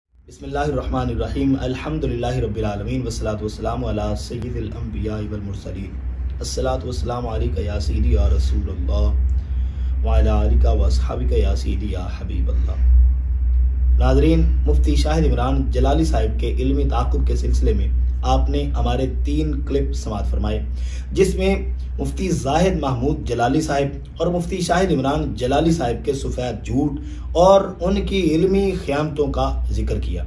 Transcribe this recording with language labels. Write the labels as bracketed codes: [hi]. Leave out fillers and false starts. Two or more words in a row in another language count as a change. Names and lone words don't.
[ar] بسم الله الرحمن الرحيم الحمد لله رب العالمين والصلاة والسلام على سيد الأنبياء والمرسلين الصلاة والسلام عليك يا سيدي يا رسول الله وعلى آلك وأصحابك يا سيدي يا حبيب الله. [ur] ناظرین، مفتی شاہد عمران جلالی صاحب کے علمی تعاقب کے سلسلے میں آپ نے ہمارے 3 کلپ سماعت فرمائے، جس میں مفتی زاہد محمود جلالی صاحب اور مفتی شاہد عمران جلالی صاحب کے سفید جھوٹ اور ان کی علمی خیامتوں کا ذکر کیا.